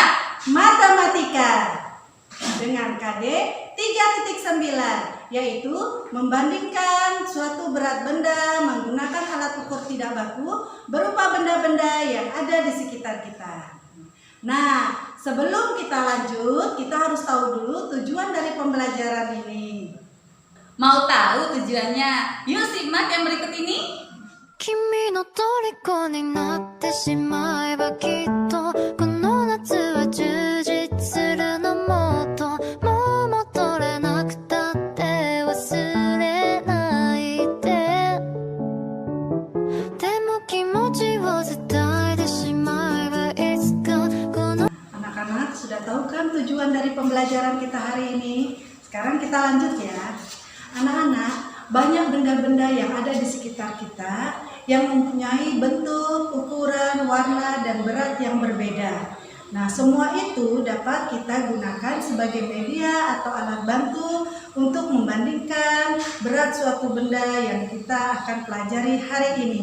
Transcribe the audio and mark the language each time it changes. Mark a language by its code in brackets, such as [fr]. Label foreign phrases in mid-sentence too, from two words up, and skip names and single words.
[id] matematika dengan KD 3.9, yaitu membandingkan suatu berat benda menggunakan alat ukur tidak baku berupa benda-benda yang ada di sekitar kita. Nah, sebelum kita lanjut, kita harus tahu dulu tujuan dari pembelajaran ini. Mau tahu tujuannya? Yuk simak yang berikut ini. [ja] 君の虜になってしまえばきっとこの夏は充実するのもっともう戻れなくたって忘れないででも気持ちを伝えてしまえばいつかこの [id] Anak-anak sudah tahu kan tujuan dari pembelajaran kita hari ini? Sekarang kita lanjut ya. Anak-anak, banyak benda-benda yang ada di sekitar kita yang mempunyai bentuk, ukuran, warna, dan berat yang berbeda. Nah, semua itu dapat kita gunakan sebagai media atau alat bantu untuk membandingkan berat suatu benda yang kita akan pelajari hari ini.